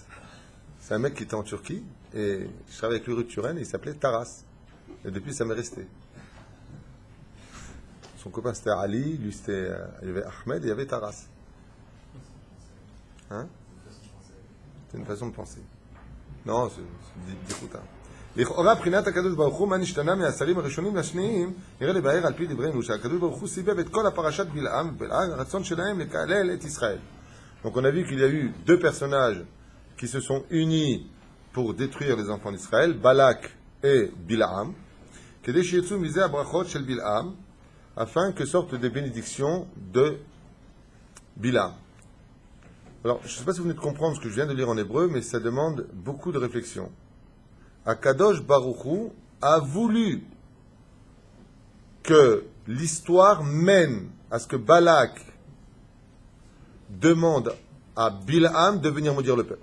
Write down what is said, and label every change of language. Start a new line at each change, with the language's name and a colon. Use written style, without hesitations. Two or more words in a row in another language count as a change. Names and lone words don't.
French: C'est un mec qui était en Turquie, et je travaillais avec lui rue de Turenne, et il s'appelait Taras. Et depuis, ça m'est resté. Son copain, c'était Ali, lui, c'était, il y avait Ahmed, et il y avait Taras. Hein? C'est une façon de penser. Non, c'est dégoûtant.
Hebrew: לכאורה בחינת הקדוש ברוך הוא מה נשתנה מהשרים הראשונים לשניים נראה לבאר על פי דברינו שהקדוש ברוך הוא סיבב את כל הפרשת בלעם הרצון שלהם לקלל את ישראל.
French: Donc on a vu qu'il y a eu 2 personnages qui se sont unis pour détruire les enfants d'Israël, Balak et Bil'am,
Hebrew: כדי שיצאו מזה הברכות של בלעם,
French: afin que sortent des bénédictions de Bil'am. Alors, je ne sais pas si vous venez de comprendre ce que je viens de lire en hébreu, mais ça demande beaucoup de réflexion.
Hebrew: הקדוש ברוך הוא
French: a voulu que l'histoire mène à ce que Balak demande à Bil'am de venir maudire le peuple.